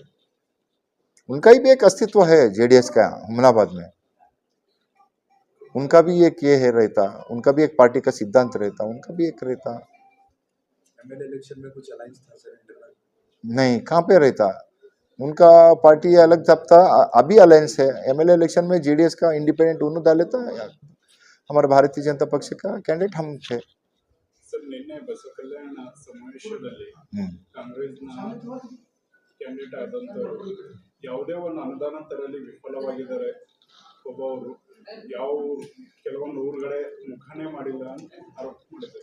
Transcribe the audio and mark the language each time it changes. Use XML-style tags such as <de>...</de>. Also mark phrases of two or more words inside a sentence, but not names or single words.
<hi>उनका ही भी एक अस्तित्व है जेडीएस का हुमनाबाद में, उनका भी एक ये है रहता, उनका भी एक पार्टी का सिद्धांत रहता, उनका भी एक रहता.</hi> <en>MLA election</en> <hi>में कुछ अलायंस था सर इंटरनल? नहीं, कहाँ पे रहता, उनका पार्टी अलग था, अभी अलायंस है.</hi> <en>MLA election</en> <hi>में जेडीएस का इंडिपेंडेंट उन्होंने डाले था, हमारे भारतीय जनता पक्ष का कैंडिडेट हम थे.</hi> <kn>ಸರ್ ನಿನ್ನೆ ಬಸವ ಕಲ್ಯಾಣ ಸಮಾವೇಶದಲ್ಲಿ ಕಾಂಗ್ರೆಸ್ನ ಕ್ಯಾಂಡಿಡೇಟ್ ಆದಂಥವರು ಯಾವುದೇ ಒಂದು ಅನುದಾನ ತರಲಿ ವಿಫಲವಾಗಿದ್ದಾರೆ. ಒಬ್ಬವರು ಯಾವ ಕೆಲವೊಂದು ಊರುಗಳೇ ಮುಖಾನೇ ಮಾಡಿಲ್ಲ ಅಂತ ಆರೋಪ ಮಾಡಿದ್ದಾರೆ.</kn>